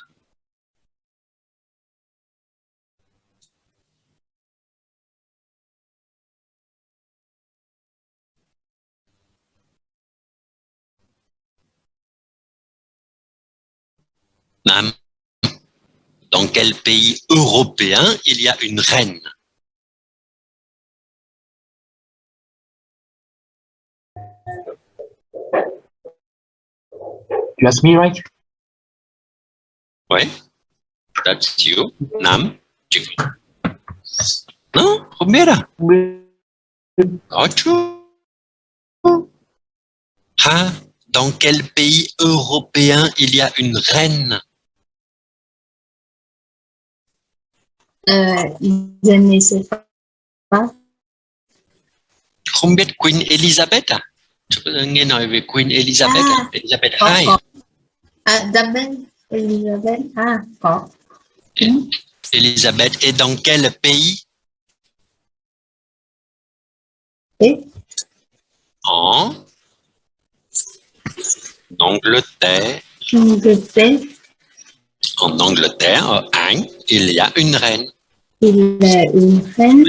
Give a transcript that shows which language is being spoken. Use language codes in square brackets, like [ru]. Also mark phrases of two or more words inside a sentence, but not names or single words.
[fr] Nam, dans quel pays européen il y a une reine? [en] You ask me, right? Oui, that's you. [fr] Nam, tu non, Romera. Ocho. Ah, dans quel pays européen il y a une reine? Je ne sais pas. [vi] Không biết Queen Elizabeth à? Nghe nói về Queen Elizabeth à? Elizabeth II. Elizabeth. Có. [fr] Elizabeth est dans quel pays? En Angleterre. En Angleterre, il y a une reine. Il y a une reine.